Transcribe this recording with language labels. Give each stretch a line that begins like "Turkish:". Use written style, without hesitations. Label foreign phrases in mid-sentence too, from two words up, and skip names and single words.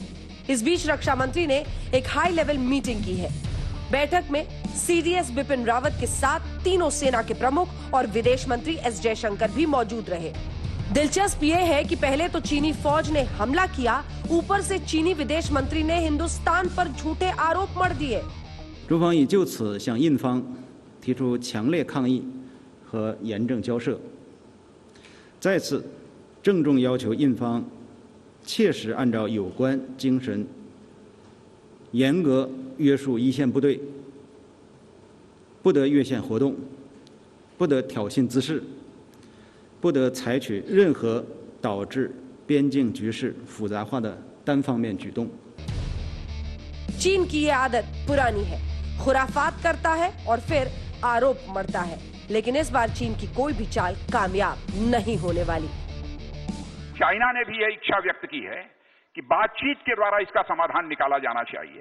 Hindi: इस बीच रक्षा मंत्री ने एक
English: high level
Hindi: मीटिंग की है। बैठक में CDS बिपिन रावत के साथ तीनों सेना के प्रमुख और विदेश मंत्री S जयशंकर भी मौजूद रहे। दिलचस्प ये है कि पहले तो चीनी फौज ने हमला किया, ऊपर से चीनी विदेश मंत्री ने हिंदुस्तान पर झूठे आरोप मढ़ दिए।
Chinese: 中方已就此向印方提出强烈抗议和严正交涉，再次郑重要求印方切实按照有关精神，严格约束一线部队，不得越线活动，不得挑衅滋事，不得采取任何导致边境局势复杂化的单方面举动。
Hindi: चीन की ये आदत पुरानी है, खुराफात करता है और फिर आरोप मढ़ता है, लेकिन इस बार चीन की कोई भी चाल कामयाब नहीं होने वाली। चाइना ने भी यह इच्छा व्यक्त की है कि बातचीत के द्वारा इसका समाधान निकाला जाना चाहिए।